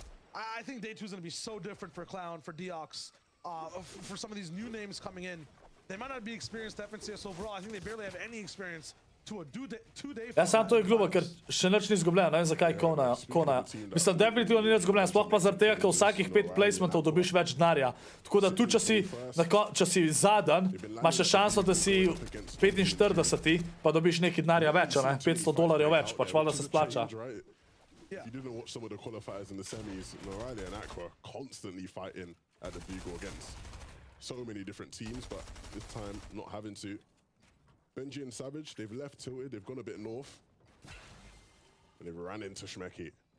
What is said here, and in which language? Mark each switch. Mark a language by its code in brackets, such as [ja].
[en] I think day 2 is going to be so different for Clown, for Deox, for some of these new names coming in. They might not be experienced FNCS overall. I think they barely have any experience to a two-day [sl] Ja, sam to je glupo, ker še nič ni izgubljeno, ne vem zakaj Kona. Mislim, definitivno ni nič izgubljeno, sploh pa zaradi tega, ker vsakih 5 placementov dobiš več denarja. Tako da tu, če si zadan, imaš še šanso, da si 45, pa dobiš nekaj denarja več, ne? $500 več, pač valjda se splača. [en] If you didn't watch some of the qualifiers in the semis, Noralia and Aqua constantly fighting at the Biggz against so many different teams, but this time not having to. Benji and Savage, they've left tilted, they've gone a bit north, and they've ran into Shmeki.